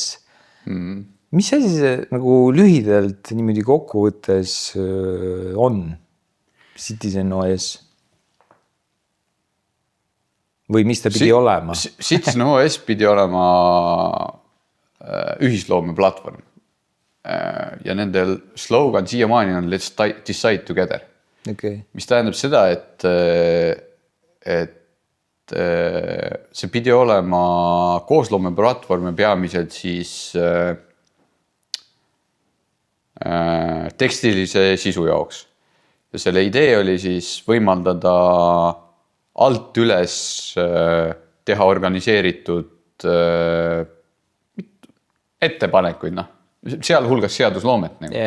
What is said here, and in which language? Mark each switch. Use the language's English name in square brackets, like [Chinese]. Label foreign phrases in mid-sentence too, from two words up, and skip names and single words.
[Estonian] Mis asi see nagu lühidalt niimoodi kokkuvõttes on Citizen OS? Või mis ta pidi olema? Citizen OS pidi olema ühisloome platvorm. Ja nendel slogan siiamaani on [English] Let's decide together. [Estonian] Okay. Mis tähendab seda, et see pidi olema koosloome platvorm ja peamiselt siis tekstilise sisu jaoks. Ja selle idee oli siis võimaldada alt üles teha organiseeritud ettepanekuid, sealhulgas seadusloomet.